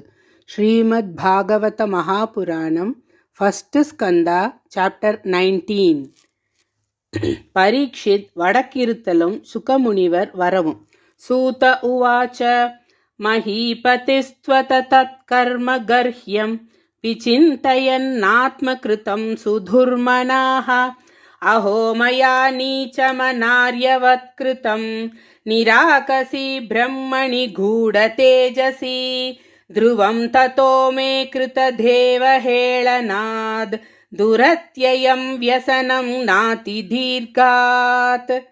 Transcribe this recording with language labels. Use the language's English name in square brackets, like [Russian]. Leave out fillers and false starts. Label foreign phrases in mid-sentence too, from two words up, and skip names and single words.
[Tamil] ஸ்ரீமத்பாகவத மகாபுராணம் [English] first skandha chapter [Tamil] 19. பரீட்சித் வடக்கிருத்தலும் சுகமுனிவர் வரவும். [Sanskrit] सूत उवाच महीपतिस्त्वथ तत्कर्म गर्ह्यं विचिन्तयन्नात्मकृतं सुदुर्मनाः अहो मया नीचमनार्यवत्कृतं निराकसी ब्रह्मणि गूढतेजसी ध्रुवं ततो मे कृतदेवहेळनाद् दुरत्ययं व्यसनं नातिदीर्घात्